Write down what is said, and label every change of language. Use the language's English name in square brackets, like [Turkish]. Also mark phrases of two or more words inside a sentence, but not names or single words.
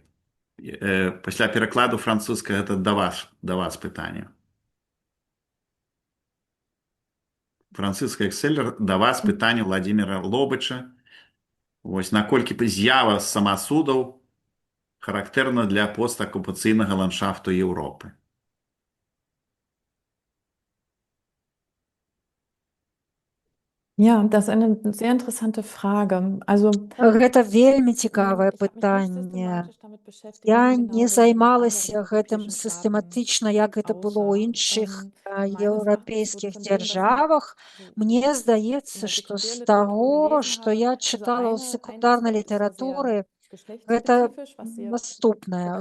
[Belarusian] Пасля перакладу французскага гэта да вас пытанне. Францыска Экселер, да вас пытанне Владимира Лобыча. Вось наколькі з'ява самасудаў характэрна для постакупацыйнага ландшафту Еўропы. [German] Ja, das ist eine sehr interessante Frage. Also, [Belarusian] Гэта вельмі цікавае пытанне. Я не займалася гэтым сістэматычна, як гэта было ў іншых еўрапейскіх дзяржавах. Мне здаецца, што з таго, што я чытала ў секундарнай літаратуры, гэта наступнае.